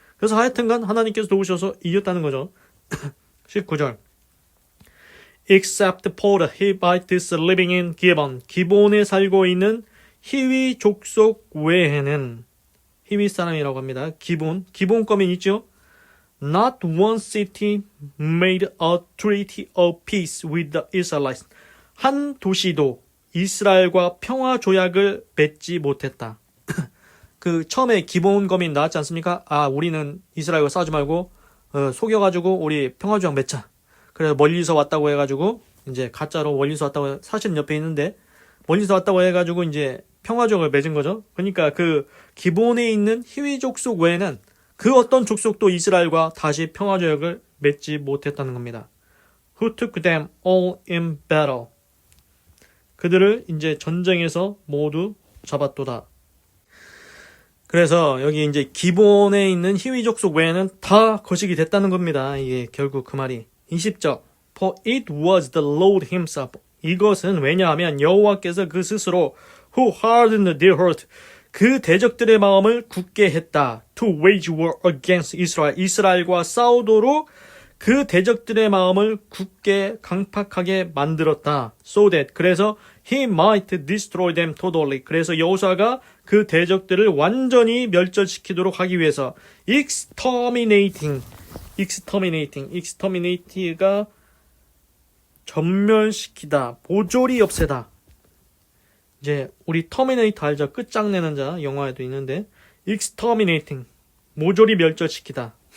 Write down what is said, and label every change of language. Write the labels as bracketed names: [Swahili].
[Korean] 그래서 하여튼간 하나님께서 도우셔서 이겼다는 거죠. [English] 19절. Except for the Hivites living in Gibeon. [Korean] 기본에 살고 있는 히위 족속 외에는 히위 사람이라고 합니다. 기본 거면 있죠. [English] Not one city made a treaty of peace with the Israelites. [Korean] 한 도시도 이스라엘과 평화 조약을 맺지 못했다. 그 처음에 기본 거민 나왔지 않습니까? 아, 우리는 이스라엘과 싸우지 말고 속여가지고 우리 평화 조약 맺자. 그래서 멀리서 왔다고 해가지고 이제 가짜로 멀리서 왔다고 사실은 옆에 있는데 멀리서 왔다고 해가지고 이제 평화 조약을 맺은 거죠. 그러니까 그 기본에 있는 히위 족속 외에는 그 어떤 족속도 이스라엘과 다시 평화 조약을 맺지 못했다는 겁니다. [English] Who took them all in battle. [Korean] 그들을 이제 전쟁에서 모두 잡았도다. 그래서 여기 이제 기본에 있는 히위 족속 외에는 다 거식이 됐다는 겁니다. 이게 결국 그 말이. 20절. [English] For it was the Lord himself. [Korean] 이것은 왜냐하면 여호와께서 그 스스로 [English] who hardened their heart. [Korean] 그 대적들의 마음을 굳게 했다. [English] To wage war against Israel. [Korean] 이스라엘과 싸우도록 그 대적들의 마음을 굳게 강팍하게 만들었다. [English] So that. 그래서 he might destroy them totally. [Korean] 그래서 여호수아가 그 대적들을 완전히 멸절시키도록 하기 위해서 [English] exterminate [Korean] 가 전멸시키다, 모조리 없애다. 이제 우리 터미네이터 알죠? 끝장내는 자 영화에도 있는데 [English] exterminating [Korean] 모조리 멸절시키다.